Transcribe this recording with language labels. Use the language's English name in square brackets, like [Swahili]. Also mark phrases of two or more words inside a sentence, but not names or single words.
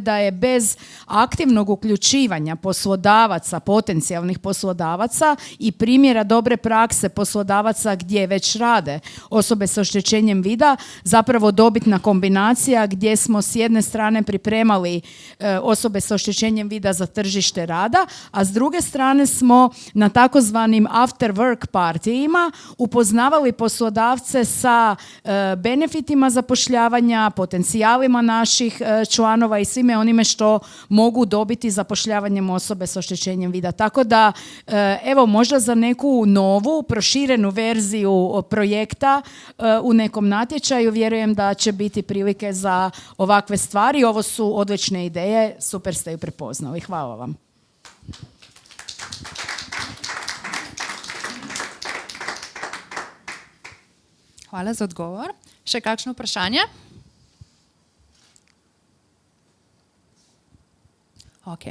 [Croatian] da je bez aktivnog uključivanja poslodavaca, potencijalnih poslodavaca i primjera dobre prakse poslodavaca gdje već rade osobe s oštećenjem vida, zapravo dobitna kombinacija gdje smo s jedne strane pripremali osobe s oštećenjem vida za tržište rada, a s druge strane smo na takozvanim [English] after work [Croatian] partijima upoznavali poslodavce sa benefitima zapošljavanja, potencijalima naših članova i svime onime što mogu dobiti zapošljavanjem osobe s oštećenjem vida. Tako da, evo, možda za neku novu, proširenu verziju projekta u nekom natječaju vjerujem da će biti prilike za ovakve stvari. Ovo su odlične ideje, super ste ju prepoznali. Hvala vam. Hvala za odgovor. [Slovenian] Še kakšno vprašanje? Okay.